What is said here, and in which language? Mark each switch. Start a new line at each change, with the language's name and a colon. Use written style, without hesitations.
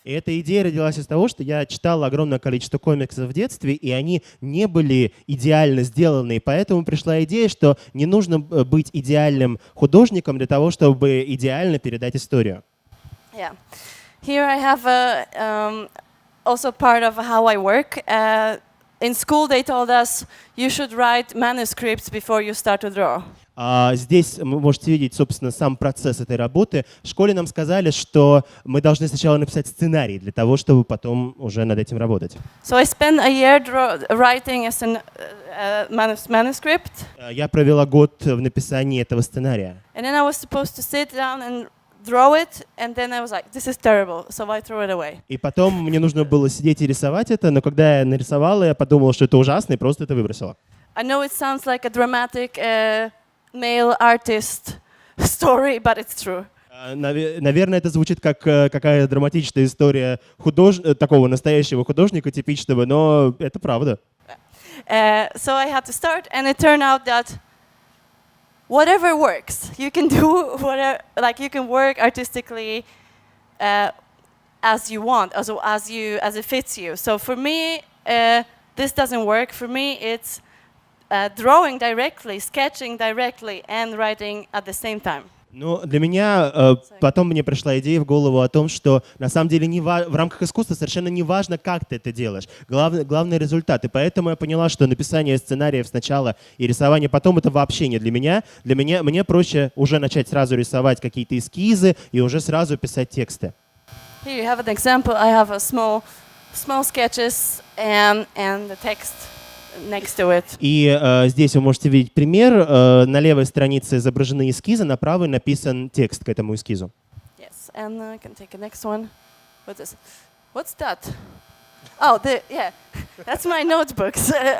Russian: И эта идея родилась из того, что я читал огромное количество комиксов в детстве, и они не были идеально сделаны. И поэтому пришла идея, что не нужно быть идеальным художником для того, чтобы идеально передать историю.
English: Yeah. Here I have also part of how I work. In school they told us you should write manuscripts before you start to draw.
Russian: Здесь вы можете видеть, собственно, сам процесс этой работы. В школе нам сказали, что мы должны сначала написать сценарий для того, чтобы потом уже над этим работать.
English: So I spent a year writing a manuscript.
Russian: Я провела год в написании этого сценария.
English: And then I was supposed to sit down and draw it, and then I was like, this is terrible, so I threw it away.
Russian: И потом мне нужно было сидеть и рисовать это, но когда я нарисовала, я подумала, что это ужасно, и просто это выбросила.
English: I know it sounds like a dramatic male artist story, but it's true.
Russian: Наверное, это звучит как какая-то драматичная история такого настоящего художника типичного, но это правда.
English: So I had to start, and it turned out that whatever works, you can do whatever, like you can work artistically as you want, as it fits you. So for me, this doesn't work. For me, it's drawing directly, sketching directly, and writing at the same time.
Russian: Ну, для меня потом мне пришла идея в голову о том, что на самом деле в рамках искусства совершенно не важно, как ты это делаешь. Главный результат. И поэтому я поняла, что написание сценариев сначала и рисование потом — это вообще не для меня. Мне проще уже начать сразу рисовать какие-то эскизы и уже сразу писать тексты.
English: Here you have an example. I have a small sketches and the text next to it.
Russian: И здесь вы можете видеть пример. На левой странице изображены эскизы, на правой написан текст к этому эскизу.
English: Yes, and I can take the next one. What's that? Oh, yeah, that's my notebooks.